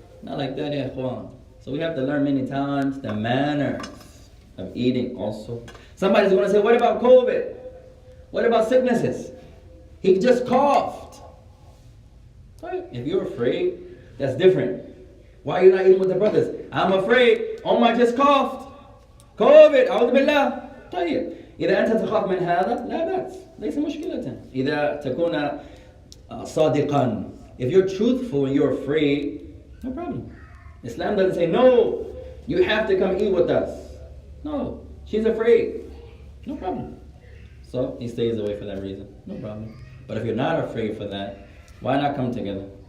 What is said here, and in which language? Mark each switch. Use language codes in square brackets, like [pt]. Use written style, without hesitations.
[en] Not like that, ya ikhwan. So we have to learn many times the manners of eating also. Somebody's going to say, what about COVID? What about sicknesses? He just coughed. If you're afraid, that's different. Why are you not eating with the brothers? I'm afraid. Omar just coughed. COVID. [ar] أعوذ بالله. طيب. إذا أنت تخاف من هذا لا بأس. ليس مشكلة. إذا تكون صادقا. [en] If you're truthful and you're afraid, no problem. Islam doesn't say, no, you have to come eat with us. No, she's afraid. No problem. So he stays away for that reason. No problem. But if you're not afraid for that, why not come together?